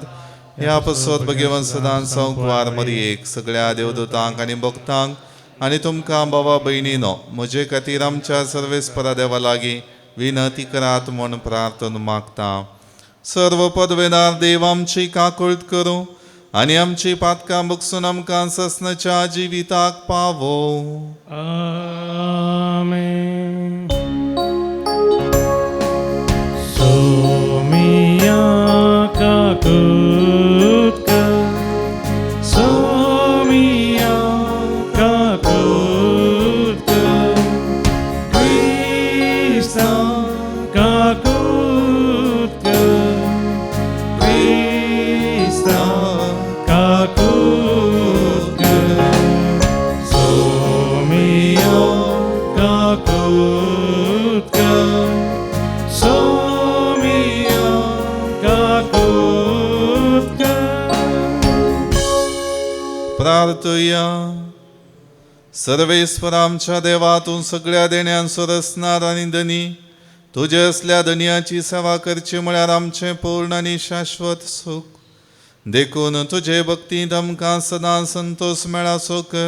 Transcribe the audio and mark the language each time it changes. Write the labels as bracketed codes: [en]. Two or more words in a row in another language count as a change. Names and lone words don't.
[kok] ह्या पसत भगवन सदांच संकवार मरयेक सगळ्या देवदूतांक आनी भक्तांक आनी तुमकां बाबा भयणीनो म्हजे खातीर आमच्या सर्वेस्परा देवा लागीं विनंती करात म्हूण प्रार्थना मागता. सर्व पदवेदार देव आमची काकूळट करूं आनी आमची पातकां बगसून आमकां ससनाच्या जिविताक पावो. Amen. Somia kakutka, Somia kakutka, Krista kakutka, Krista kakutka, Somia kakutka, Somia kakutka. प्रार्थुया. सर्वेस्वर आमच्या देवा, तूं सगळ्या देण्यांचो रचणार आनी धनी, तुजे असल्या धनयाची सेवा करची म्हळ्यार आमचें पूर्ण आनी शाश्वत सुख. देखून तुजे भक्तींत आमकां सदां संतोष मेळाचो कर.